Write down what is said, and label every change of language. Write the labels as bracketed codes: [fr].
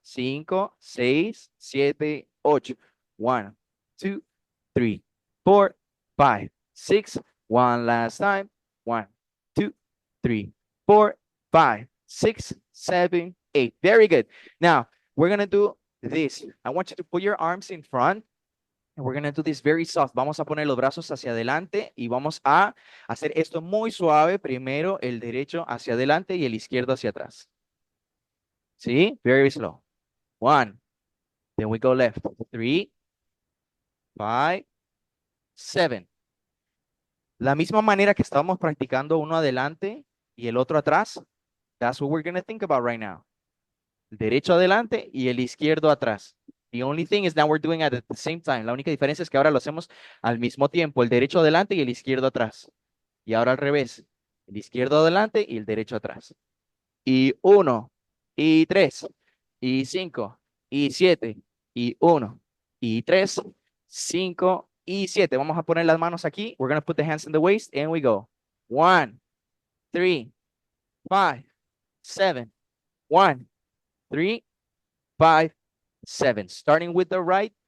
[en] 5, 6, 7, 8. 1, 2, 3, 4, 5, 6. One last time. 1, 2, 3, 4, 5, 6, 7, 8. Very good. Now, we're going to do this. I want you to put your arms in front. And we're going to do this very soft. [es] Vamos a poner los brazos hacia adelante y vamos a hacer esto muy suave. Primero el derecho hacia adelante y el izquierdo hacia atrás. [en] ¿Sí? Very slow. 1. Then we go left. 3, 5, 7. [es] La misma manera que estábamos practicando uno adelante y el otro atrás. [en] That's what we're going to think about right now. [es] El derecho adelante y el izquierdo atrás. [en] The only thing is now we're doing it at the same time. [es] La única diferencia es que ahora lo hacemos al mismo tiempo. El derecho adelante y el izquierdo atrás. Y ahora al revés. El izquierdo adelante y el derecho atrás. Y 1, y 3, y 5, y 7, y 1, y 3, 5, y 7. Vamos a poner las manos aquí. [en] We're going to put the hands in the waist and we go. 1, 3, 5, 7. 1, 3, 5, 7. Starting with the right.